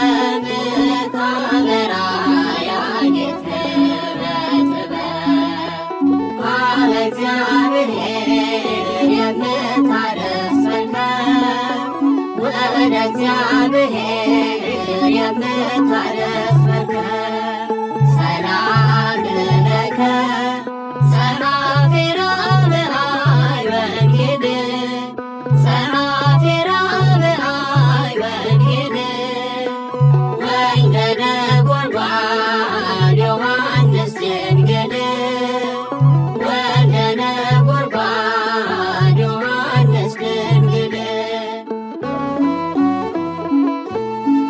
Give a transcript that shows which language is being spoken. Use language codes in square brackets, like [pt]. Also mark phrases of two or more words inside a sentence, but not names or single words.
[am] ምታበራ ያጌጥህ በጥበብ ቃለ እግዚአብሔር የምታደርስ መርከብ ወደ እግዚአብሔር የምታደርስ መርከብ [gez] ሰላም ለከ ጸሐፌ ራብዓይ ወንጌል ጸሐፌ ራብዓይ ወንጌል ወልደ ነጎድጓድ ዮሐንስ ድንግል ወልደ ነጎድጓድ ዮሐንስ ድንግል